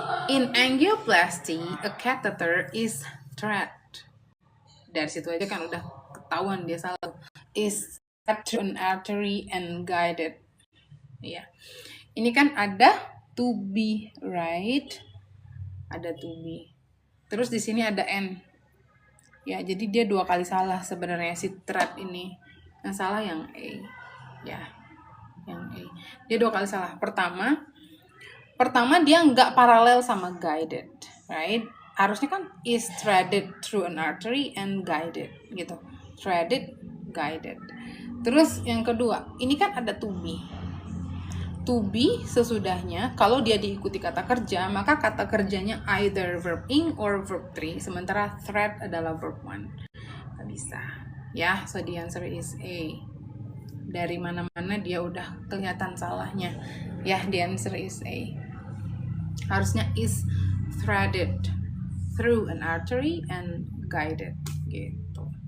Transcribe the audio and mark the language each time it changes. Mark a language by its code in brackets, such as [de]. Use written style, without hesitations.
[en] In angioplasty, a catheter is thread. [id] Dari situ aja kan udah ketahuan dia salah. [en] Is through an artery and guided. [id] Ya, ini kan ada [en] to be, right? Ada to be. [id] Terus di sini ada N. Ya, jadi dia 2 kali salah sebenarnya si thread ini. Yang salah yang A. Ya, yang A. Dia 2 kali salah. Pertama dia nggak paralel sama guided, right? Harusnya kan [en] is threaded through an artery and guided [id] gitu. Threaded, guided. Terus yang kedua, ini kan ada to be. To be sesudahnya, kalau dia diikuti kata kerja, maka kata kerjanya either verb ing or verb 3, sementara thread adalah verb 1. Nggak bisa. [en] Ya, so the answer is A. [id] Dari mana-mana dia udah kelihatan salahnya. [en] Ya, the answer is A. [id] Harusnya [en] is threaded through an artery and guided [id] gitu.